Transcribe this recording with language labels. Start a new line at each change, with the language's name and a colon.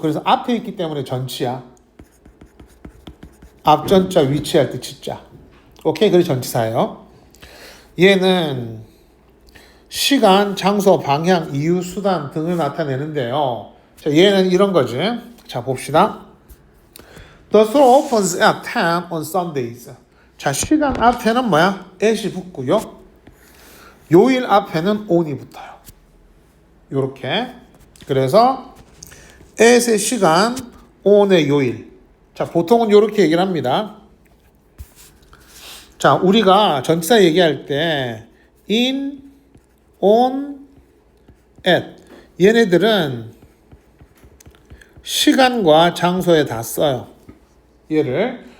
Korean: 그래서 앞에 있기 때문에 전치야. 앞전자 위치할 때 치자. 오케이, 그게 전치사예요. 얘는 시간, 장소, 방향, 이유, 수단 등을 나타내는데요. 자, 얘는 이런 거지. 자, 봅시다.
English: The store opens at 10 on Sundays.
Korean: 자, 시간 앞에는 뭐야? at이 붙고요. 요일 앞에는 on이 붙어요. 요렇게. 그래서 at의 시간, on의 요일. 자, 보통은 요렇게 얘기를 합니다. 자, 우리가 전치사 얘기할 때 in, on, at 얘네들은 시간과 장소에 다 써요. 얘를.